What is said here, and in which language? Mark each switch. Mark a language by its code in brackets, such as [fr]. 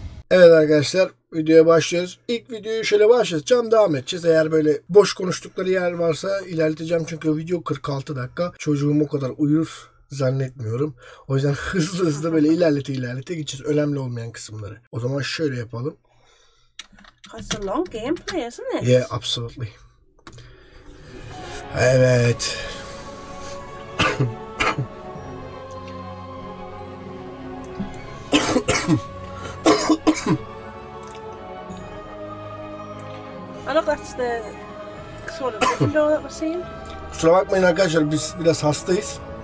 [tr] Evet arkadaşlar, videoya başlıyoruz. İlk videoyu şöyle başlatacağım, devam edeceğiz. Eğer böyle boş konuştukları yer varsa ilerleteceğim. Çünkü video 46 dakika. Çocuğum o kadar uyur zannetmiyorum. O yüzden hızlı böyle ilerlete gideceğiz. Önemli olmayan kısımları. O zaman şöyle yapalım. [en] It's a long gameplay, isn't it? Yeah, absolutely. [tr] Evet. [en] I look, that's the sort of window that we're seeing. [tr] Kusura bakmayın arkadaşlar, biz biraz hastayız.